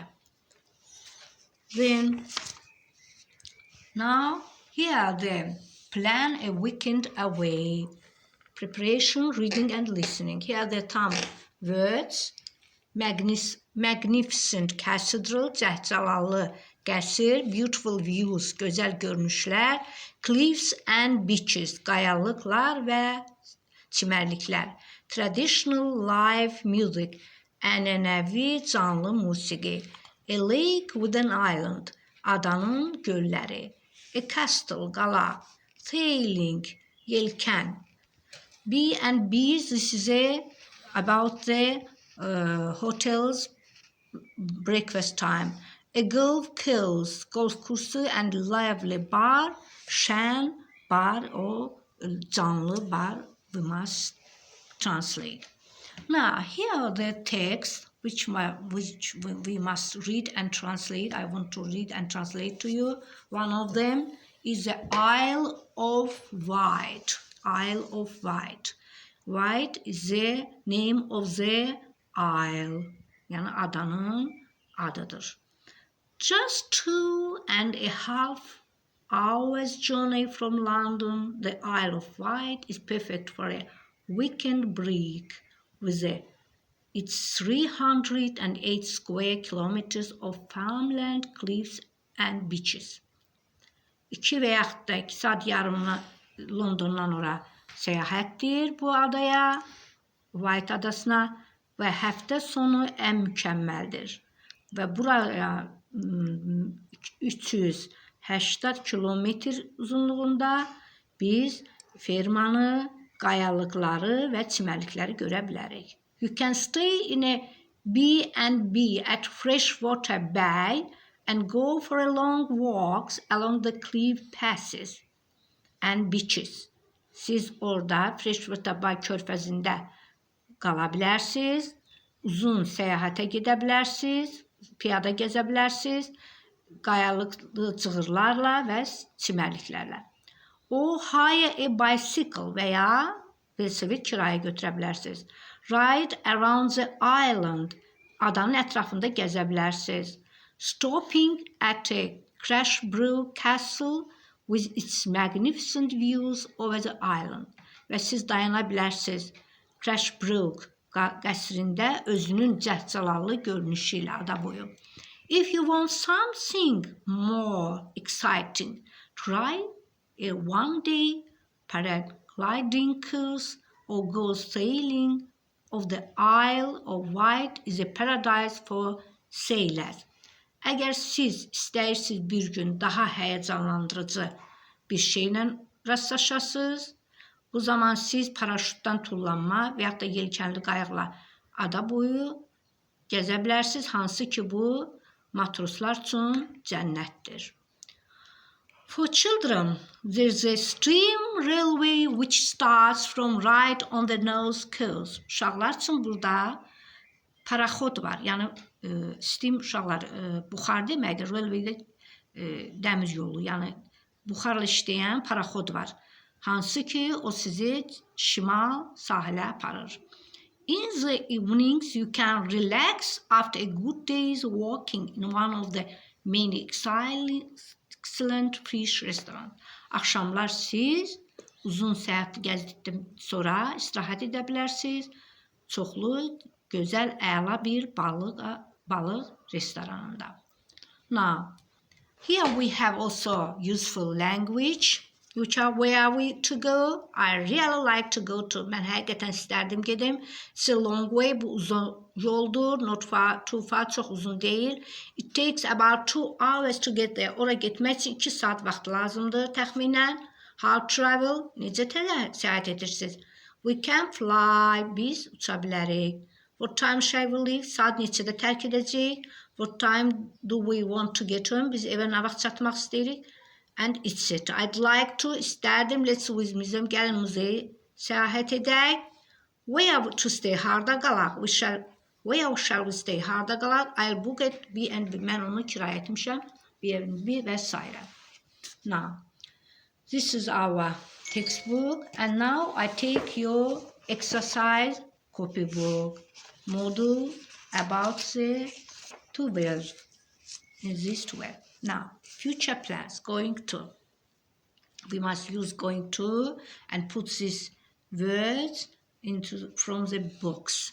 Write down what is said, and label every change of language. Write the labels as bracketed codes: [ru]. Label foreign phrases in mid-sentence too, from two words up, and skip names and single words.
[en] Then, now here the plan a weekend away. Preparation, reading and listening. Here are the some words. Magnificent cathedral, [az] cəhcəlallı qəsr, [en] beautiful views, [az] gözəl görünüşlər, [en] cliffs and beaches, [az] qayalıqlar və çimərliklər, [en] traditional live music, [az] ənənəvi canlı musiqi, [en] a lake with an island, [az] adanın gölləri, [en] a castle, [az] qala, sailing, yelkən, [en] B&B's, this is about the hotels breakfast time, a golf course, [az] golf kursu, [en] and lively bar, [az] şən bar [en] or [az] canlı bar, [en] we must translate. Now here are the texts which we must read and translate. I want to read and translate to you. One of them is the Isle of Wight. Isle of Wight. Wight is the name of the isle, [az] yani adanın adıdır. [en] Just 2.5 hours journey from London, the Isle of Wight is perfect for a weekend break with its 308 square kilometers of farmland, cliffs and beaches. [az] 2 və yaxud da 2 saat yarımına Londondan ora səyahətdir bu adaya, White adasına. Və həftə sonu ən mükəmməldir. Və buraya 380 kilometr uzunluğunda biz fermanı, qayalıqları və çimərlikləri görə bilərik. [en] You can stay in a B&B at Freshwater Bay and go for a long walks along the cliff passes and beaches. [az] Siz orada Freshwater Bay körfəzində qala bilərsiniz, uzun səyahətə gedə bilərsiniz, piyada gəzə bilərsiniz, qayalıqlı cığırlarla və çimərliklərlə. O, [en] hire a bicycle [az] və ya velosiped kirayə götürə bilərsiniz. [en] Ride around the island, [az] adanın ətrafında gəzə bilərsiniz. [en] Stopping at a Crashbrook Castle with its magnificent views over the island. [az] Və siz dayana bilərsiniz Crashbrook qəsrində özünün cəhcəlallı görünüşü ilə ada boyu. [en] If you want something more exciting, try a one-day paragliding cruise or go sailing of the Isle of Wight is a paradise for sailors. [az] Əgər siz istəyirsiniz bir gün daha həyəcanlandırıcı bir şeylə rastlaşasınız, bu zaman siz paraşütdən tullanma və yaxud da yelkənli qayıqla ada boyu gəzə bilərsiniz, hansı ki bu matroslar üçün cənnətdir. [en] For children, there's a steam railway which starts from right on the north coast. [az] Uşaqlar üçün burada paraxod var, yəni steam uşaqlar buxar deməkdir, railway də dəmir yolu, yəni buxarla işləyən paraxod var, hansı ki o sizi şimal sahilə aparır. [en] In the evenings, you can relax after a good day's walking in one of the many excellent fish restaurants. [az] Axşamlar siz uzun səyahət gəzdikdən sonra istirahət edə bilərsiniz. Çoxlu, gözəl, əla bir balıq restoranında. [en] Now, here we have also useful language. Which are where are we to go? I really like to go to. [az] Mən həqiqətən istərdim gedim. [en] It's a long way. [az] Bu uzun yoldur. [en] Not far, too far. [az] Çox uzun deyil. [en] It takes about 2 hours to get there. [az] Ora getmək üçün 2 saat vaxt lazımdır təxminən. [en] How travel? [az] Necə səyahət edirsiniz? [en] We can fly. [az] Biz uça bilərik. [en] What time shall we leave? [az] Saat neçədə tərk edəcəyik? [en] What time do we want to get home? [az] Biz evə nə vaxt çatmaq istəyirik? [en] And etc. I'd like to, istərdim, let's with museum, [az] gəlin muzeyə səyahət edək. [en] Where to stay, [az] harda qalaq? [en] Where shall we stay, [az] harda qalaq? [en] I'll book it, [az] B&B, mən onu kirayə etmişəm, B&B və s. [en] Now, this is our textbook, and now I take your exercise copybook module about the 12 in this 12. Now, future plans, going to. We must use going to and put these words from the books.